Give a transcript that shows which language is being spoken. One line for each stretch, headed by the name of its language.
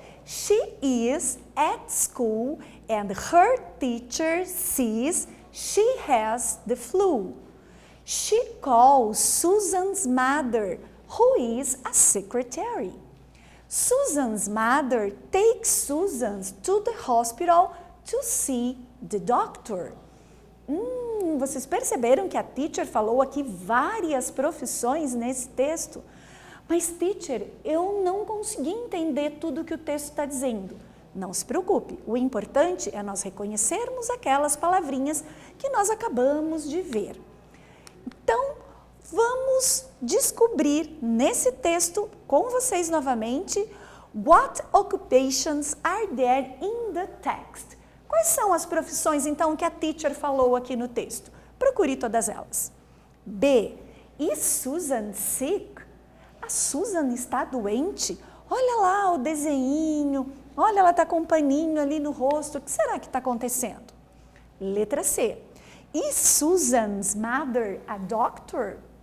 English: She is at school and her teacher says she has the flu. She calls Susan's mother, who is a secretary. Susan's mother takes Susan to the hospital to see the doctor.
Portuguese: Vocês perceberam que a teacher falou aqui várias profissões nesse texto? Mas, teacher, eu não consegui entender tudo que o texto está dizendo. Não se preocupe, o importante é nós reconhecermos aquelas palavrinhas que nós acabamos de ver. Então, vamos descobrir nesse texto com vocês novamente
English: what occupations are there in the text.
Portuguese: Quais são as profissões, então, que a teacher falou aqui no texto? Procure todas elas. B.
English: Is Susan sick?
Portuguese: A Susan está doente? Olha lá o desenhinho, olha, ela está com um paninho ali no rosto. O que será que está acontecendo? Letra C.
English: Is Susan's mother a doctor?